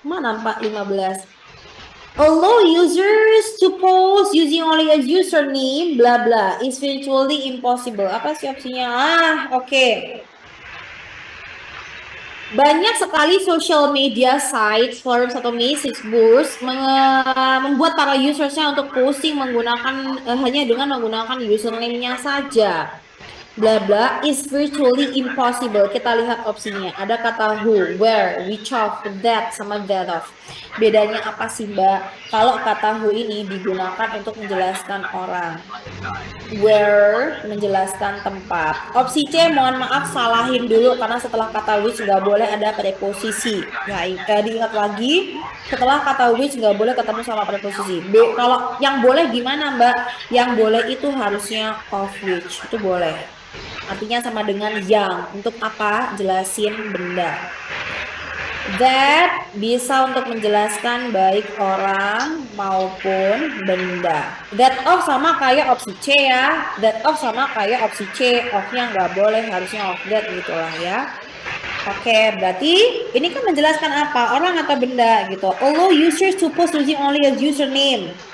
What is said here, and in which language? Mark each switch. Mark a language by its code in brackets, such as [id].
[id] Mana 15? [en] Allow users to post using only a username, bla bla, is virtually impossible. [id] Apa sih opsinya? Oke. Banyak sekali social media sites, forums atau message boards membuat para usersnya untuk posting menggunakan hanya dengan menggunakan username-nya saja. [en] bla bla is virtually impossible. [id] Kita lihat opsinya. Ada kata who, where, which of, that, sama that of. Bedanya apa sih, Mbak? Kalau kata who ini digunakan untuk menjelaskan orang. Where menjelaskan tempat. Opsi C, mohon maaf salahin dulu karena setelah kata which nggak boleh ada preposisi. Nah, diingat lagi, setelah kata which nggak boleh ketemu sama preposisi. B, kalau yang boleh gimana, Mbak? Yang boleh itu harusnya of which, itu boleh. Artinya sama dengan yang. Untuk apa? Jelasin benda. That bisa untuk menjelaskan baik orang maupun benda. That of sama kayak opsi C ya. That of sama kayak opsi C. Of-nya nggak boleh, harusnya of that gitulah ya. Oke, berarti ini kan menjelaskan apa? Orang atau benda gitu. [en] Although users suppose using only a username.